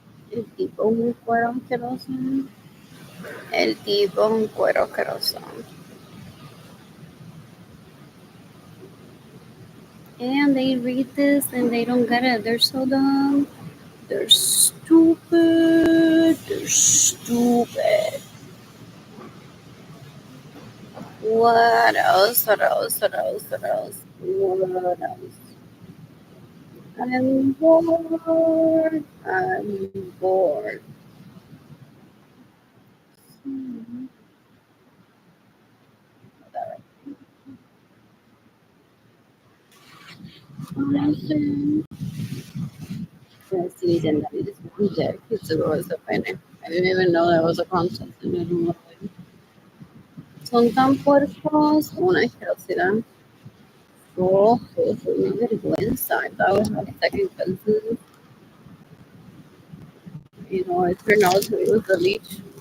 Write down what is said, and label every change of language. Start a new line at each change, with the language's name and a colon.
Spanish: El tipo un cuero asqueroso. El tipo un cuero asqueroso.
English: And they read this and they don't get it. They're so dumb. They're stupid. They're stupid. What else? What else? What else? What else? What else? I'm bored. I'm bored. Hmm, whatever. Honestly, yes, it's a pene. I didn't even know that was a concept. And I don't know.
Spanish: Son tan puercos, una asquerosidad. Oh, una vergüenza.
English: I thought I was having second cousins. You know, it turned out it was a leech.